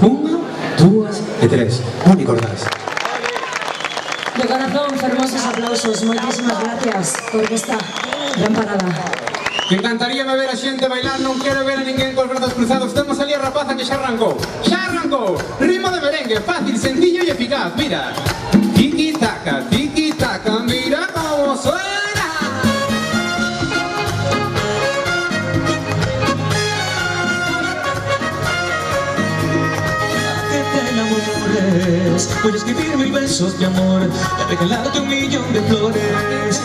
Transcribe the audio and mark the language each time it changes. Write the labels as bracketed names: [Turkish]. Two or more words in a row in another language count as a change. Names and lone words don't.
[Galician] 1, 2 e 3. Non me acordás. De corazón, fermosos aplausos. Moitísimas gracias por esta gran parada. Me encantaría ver a xente bailar, non quero ver a ninguén cos brazos cruzados. Temos ali a rapaza que xa arrancou. Xa arrancou. Ritmo de merengue, fácil, sencillo e eficaz. Mira. [Spanish] Tiki taka, mira como suena. Que te enamores, voy a escribir 1000 besos de amor, a regalarte 1.000.000 de flores.